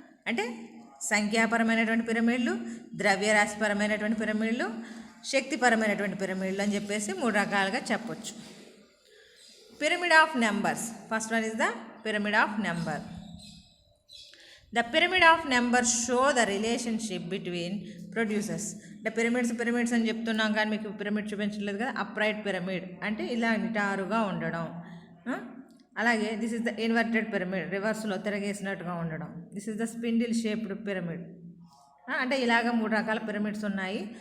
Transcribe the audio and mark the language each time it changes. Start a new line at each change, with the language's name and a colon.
Telugu: అంటే సంఖ్యాపరమైనటువంటి పిరమిడ్లు, ద్రవ్యరాశిపరమైనటువంటి పిరమిడ్లు, శక్తిపరమైనటువంటి పిరమిడ్లు అని చెప్పేసి 3 రకాలుగా చెప్పొచ్చు.
English: Pyramid of numbers, first one is the pyramid of number. The pyramid of numbers show the relationship between producers.
Telugu: The pyramids అని చెప్తున్నాం కానీ మీకు పిరమిడ్ చూపించలేదు కదా. అప్రైట్ పిరమిడ్ అంటే ఇలా నిటారుగా ఉండడం. అలాగే
English: this is the inverted pyramid,
Telugu: రివర్స్లో తిరగేసినట్టుగా ఉండడం.
English: This is the spindle shaped pyramid.
Telugu: అంటే ఇలాగ 3 రకాల పిరమిడ్స్ ఉన్నాయి.